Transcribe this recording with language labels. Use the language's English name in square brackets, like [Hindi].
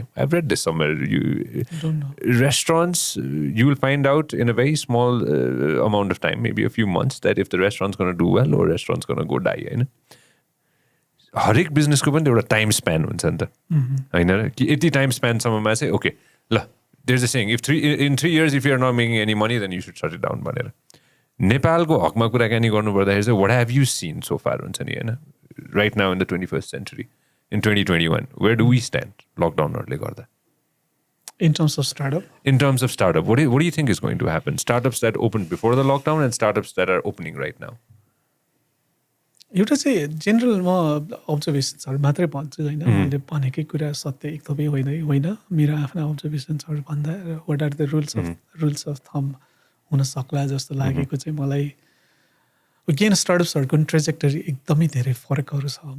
[English] I have read this somewhere. Restaurants you will find out in a very small amount of time, maybe a few months, that if the restaurants gonna do well or restaurants gonna go die होइन। [Nepali] हरेक बिजनेसको पनि एउटा time span हुन्छ नि त होइन, कि यति टाइम स्प्यानसम्ममा चाहिँ ओके ल [English] there's a saying, in 3 years if you're not making any money, then you should shut it down भनेर. [Nepali] नेपालको हकमा कुराकानी गर्नु पर्दाखेरि चाहिँ [English] what have you seen so far [Nepali] हुन्छ नि हैन? [English] Right now in the 21st century, in 2021, where do we stand lockdownहरुले गर्दा? In terms of startup? In terms of startup, what do you think is going to happen? Startups that opened before the lockdown and startups that are opening right now. [Nepali] एउटा चाहिँ general म अब्जर्भेसन्सहरू मात्रै भन्छु होइन, मैले भनेकै कुरा सत्य एकदमै होइन, मेरो आफ्ना अब्जर्भेसन्सहरू भन्दा [English] what are the rules of thumb [Nepali] हुन सक्ला जस्तो लागेको चाहिँ मलाई अगेन स्टार्टअप्सहरूको ट्रेजेक्टरी एकदमै धेरै फरकहरू छ.